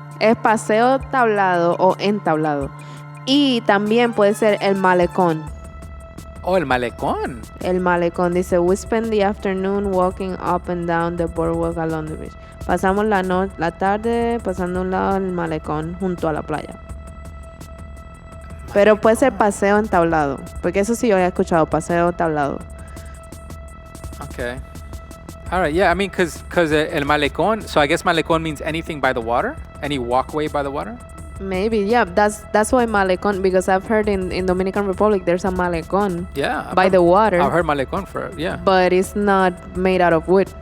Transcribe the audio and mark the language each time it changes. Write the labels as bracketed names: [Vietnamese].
[Spanish] Es paseo tablado o entablado. Y también puede ser el malecón. Oh, el malecón. [English] El malecón dice, we spend the afternoon walking up and down the boardwalk along the beach. [Spanish] Pasamos la tarde pasando un lado del malecón junto a la playa. Pero puede ser paseo entablado. Porque eso sí yo he escuchado, paseo tablado. [English] Okay. All right. Yeah, I mean, because el malecón, so I guess malecón means anything by the water? Any walkway by the water? Maybe, yeah. That's why malecón, because I've heard in Dominican Republic there's a malecón Yeah. by the water. I've heard malecón for, yeah. But it's not made out of wood.